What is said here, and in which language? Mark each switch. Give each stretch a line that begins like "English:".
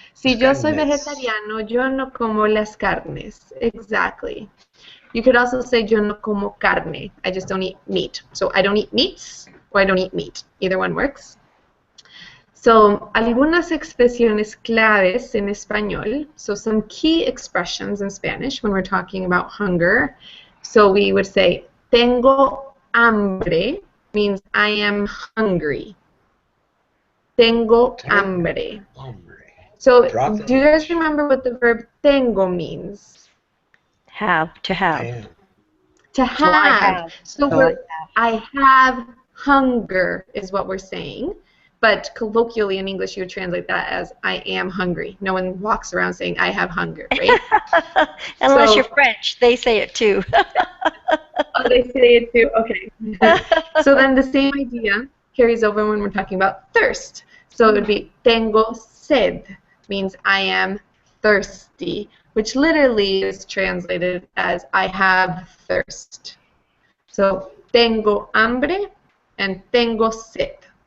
Spanish: Si yo soy vegetariano, yo no como las carnes.
English: Exactly. You could also say
Spanish: yo no como carne.
English: I just don't eat meat. So I don't eat meats or I don't eat meat. Either one works. So,
Spanish: algunas expresiones claves en español.
English: So some key expressions in Spanish when we're talking about hunger. So we would say,
Spanish: tengo hambre
English: means I am hungry.
Spanish: Tengo hambre.
English: So, do you guys remember what the verb tengo means? Have, to have. To So I have. have. So So I have hunger is what we're saying. But colloquially in English, you would translate that as I am hungry. No one walks around saying I have hunger, right? Unless So, you're French, they say it too. oh, they say it too. Okay. So then the same idea carries over when we're talking about thirst. So it would be
Spanish: tengo sed,
English: means I am thirsty, which literally is translated as I have thirst. So
Spanish: tengo hambre
English: and
Spanish: tengo sed.